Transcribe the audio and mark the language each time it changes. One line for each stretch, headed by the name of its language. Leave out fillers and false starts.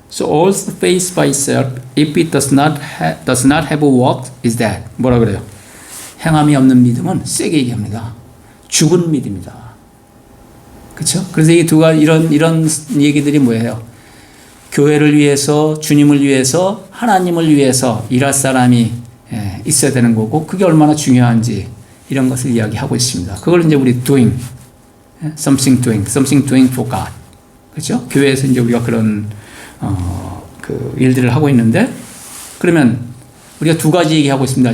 English: So all faith by itself, if it does not have work, is dead.
Korean: 뭐라 그래요? 행함이 없는 믿음은 세게 얘기합니다. 죽은 믿음이다. 그렇죠? 그래서 이 두 가지 이런 얘기들이 뭐예요? 교회를 위해서, 주님을 위해서, 하나님을 위해서 일할 사람이 있어야 되는 거고, 그게 얼마나 중요한지 이런 것을 이야기하고 있습니다. 그걸 이제 우리
English: doing, something doing for God.
Korean: 그렇죠? 교회에서 이제 우리가 그런 그 일들을 하고 있는데, 그러면 우리가 두 가지 얘기하고 있습니다.